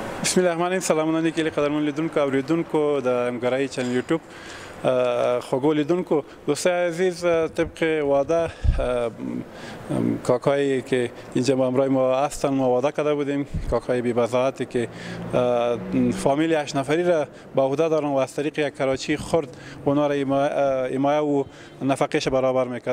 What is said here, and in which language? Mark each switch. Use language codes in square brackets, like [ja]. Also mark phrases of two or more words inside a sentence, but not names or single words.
[ar] بسم الله الرحمن الرحیم. [ps] سلامونه کلی قدرمن لیدونکو او لیدونکو د همکارۍ چنل یوټیوب خوږو لیدونکو [fa] دوستای عزیز، طبق وعده کاکایی که اینجا با همراه ما هستن ما وعده کرده بودیم، کاکای بی بضاعتی که فامیل 8 نفری را با عهده دارن و از طریق یک کراچی خرد اونا را حمایه و نفقهش برابر میکرد.